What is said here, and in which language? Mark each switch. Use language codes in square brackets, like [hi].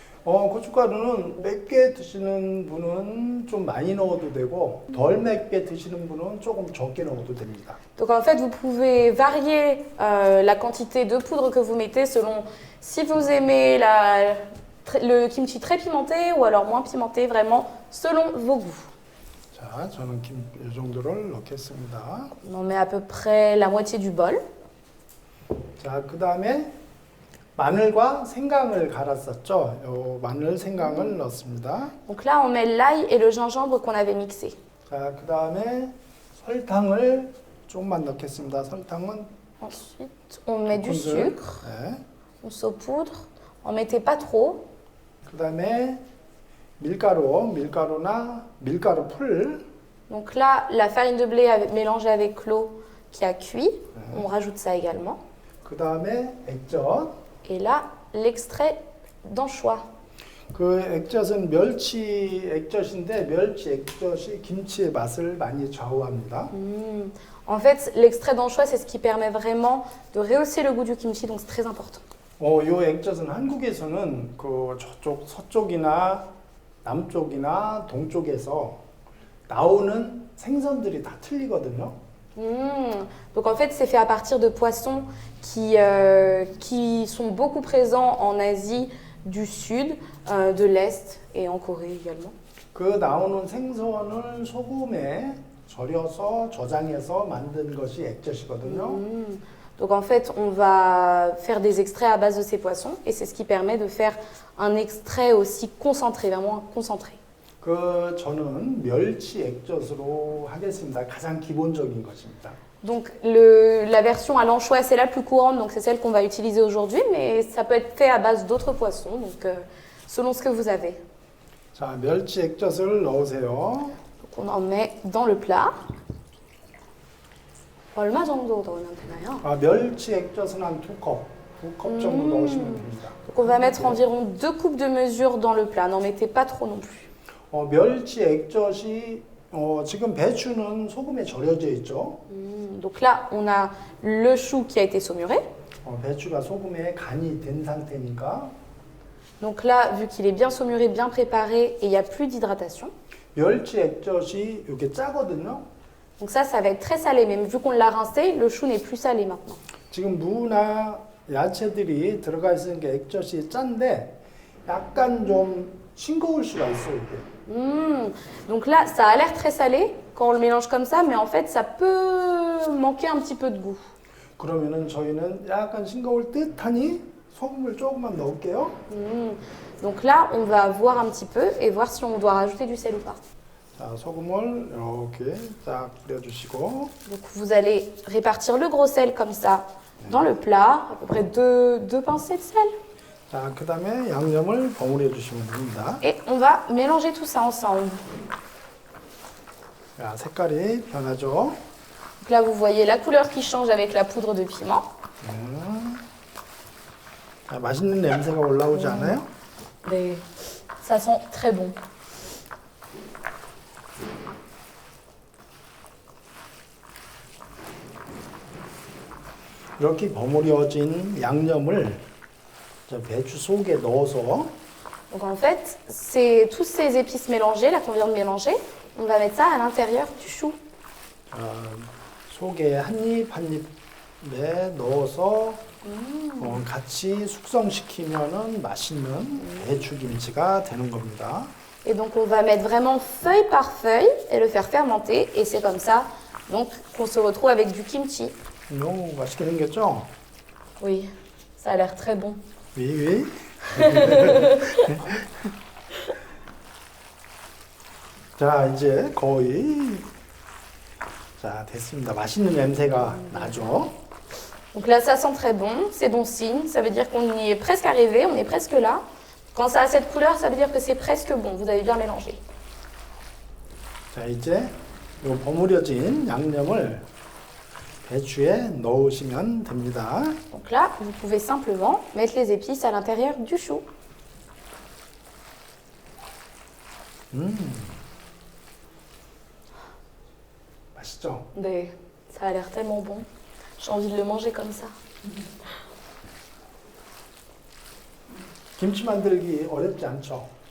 [ko] 고춧가루는 맵게 드시는 분은 좀 많이 넣어도 되고 덜 맵게 드시는 분은 조금 적게 넣어도 됩니다. [fr] Donc en fait, vous pouvez varier la quantité de poudre que vous mettez selon si vous aimez le kimchi très pimenté ou alors moins pimenté, vraiment selon vos goûts. [ko] 자, 저는 이 정도를 넣겠습니다. [fr] On en met à peu près la moitié du bol. [ko] 자, 그 다음에 마늘과 생강을 갈았었죠. 요 마늘, 생강을 넣습니다. [fr] Donc là, on met l'ail et le gingembre qu'on avait mixé. [ko] 자, 그 다음에 설탕을 조금만 넣겠습니다. 설탕은 [fr] Ensuite, on met du 군술. sucre, [ko] 네. [fr] on saupoudre. On mettait pas trop. [ko] 그 다음에 밀가루나 밀가루 풀. [fr] Donc là, la farine de blé mélangée avec l'eau qui a cuit, on rajoute ça également. [ko] 그 다음에 액젓. [fr] Et là, l'extrait d'anchois. [ko] 그 액젓은 멸치 액젓인데 멸치 액젓이 김치의 맛을 많이 좌우합니다. [fr] En fait, l'extrait d'anchois, c'est ce qui permet vraiment de rehausser le goût du kimchi, donc c'est très important. [ko] 요 액젓은 한국에서는 그 저쪽 서쪽이나 남쪽이나 동쪽에서 나오는 생선들이 다 틀리거든요. [fr] Donc en fait, c'est fait à partir de poissons qui sont beaucoup présents en Asie du Sud, de l'Est et en Corée également. [ko] 그 나오는 생선을 소금에 절여서 저장해서 만든 것이 액젓이거든요. [fr] Donc en fait, on va faire des extraits à base de ces poissons et c'est ce qui permet de faire un extrait aussi concentré, vraiment concentré. [ko] 그 저는 멸치 액젓으로 하겠습니다. 가장 기본적인 것입니다. [fr] Donc la version à l'anchois, c'est la plus courante, donc c'est celle qu'on va utiliser aujourd'hui, mais ça peut être fait à base d'autres poissons, donc selon ce que vous avez. [ko] 자, 멸치 액젓을 넣으세요. [fr] Donc on en met dans le plat. [ko] 얼마 정도 넣으면 되나요? 멸치 액젓은 한 2컵 정도 넣으시면 됩니다. [fr] Donc on va mettre environ 2 coupes de mesure dans le plat, n'en mettez pas trop non plus. [ko] 멸치 액젓이 지금 배추는 소금에 절여져 있죠. [fr] Donc là, on a le chou qui a été saumuré. [ko] 배추가 소금에 간이 된 상태니까. [fr] Donc là, vu qu'il est bien saumuré, bien préparé et il n'y a plus d'hydratation. [ko] 멸치 액젓이 이게 짜거든요. [fr] Donc ça va être très salé, mais vu qu'on l'a rincé, le chou n'est plus salé maintenant. [ko] 지금 무나 야채들이 들어가 있으니까 액젓이 짠데 약간 좀 싱거울 수가 있어요, 이게. [fr] Donc là, ça a l'air très salé quand on le mélange comme ça, mais en fait, ça peut manquer un petit peu de goût. [ko] 그러면은 저희는 약간 싱거울 듯하니 소금을 조금만 넣을게요. [fr] Donc là, on va voir un petit peu et voir si on doit rajouter du sel ou pas. [ko] 자, 소금을 이렇게 딱 뿌려주시고. [fr] Donc vous allez répartir le gros sel comme ça dans le plat, à peu près deux pincées de sel. [ko] 자, 그 다음에 양념을 버무려 주시면 됩니다. [fr] Et on va mélanger tout ça ensemble. [ko] 자, 색깔이 변하죠. [fr] Donc là, vous voyez la couleur qui change avec la poudre de piment. [ko] 자, 맛있는 냄새가 올라오지 않아요? [fr] Mais ça sent très bon. [ko] 이렇게 버무려진 양념을 저 배추 속에 넣어서 [fr] Donc en fait, c'est tous ces épices mélangées, là qu'on vient de mélanger, on va mettre ça à l'intérieur du chou. [ko] 속에 한 입 한 입에 넣어서 같이 숙성시키면은 맛있는 배추김치가 되는 겁니다. [fr] Et donc on va mettre vraiment feuille par feuille et le faire fermenter. Et c'est comme ça donc, qu'on se retrouve avec du kimchi. [ko] 너무 맛있게 생겼죠? [fr] Oui, ça a l'air très bon. 위. [ko] 자, 이제 거의 자, 됐습니다. 맛있는 냄새가 나죠? [fr] Donc là, ça sent très bon, c'est bon signe. Ça veut dire qu'on y est presque arrivé, on est presque là. Quand ça a cette couleur, ça veut dire que c'est presque bon. Vous avez bien mélangé. [ko] 자, 이제 요 버무려진 양념을 배추에 넣으시면 됩니다. [fr] Donc là, vous pouvez simplement mettre les épices à l'intérieur du chou. [ko] 맛있죠? [fr] Mais Ça a l'air tellement bon. J'ai envie de le manger comme ça. [ko] 김치 만들기 어렵지 않죠?